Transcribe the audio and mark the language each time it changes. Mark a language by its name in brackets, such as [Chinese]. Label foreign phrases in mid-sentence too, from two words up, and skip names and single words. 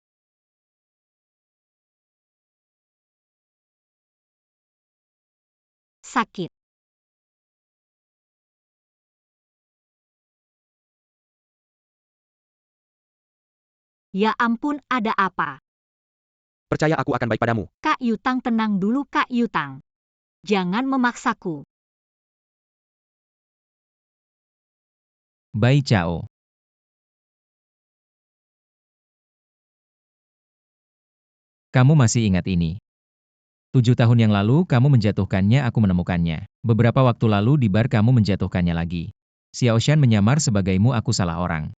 [Indonesian] Sakit. Ya ampun, ada apa? Percaya aku akan baik padamu. Kak Yutang, tenang dulu Kak Yutang. Jangan memaksaku. Bai Chao. Kamu masih ingat ini? 7 tahun yang lalu kamu menjatuhkannya, aku menemukannya. Beberapa waktu lalu di bar kamu menjatuhkannya lagi. Xiaoshan menyamar sebagaimu, aku salah orang.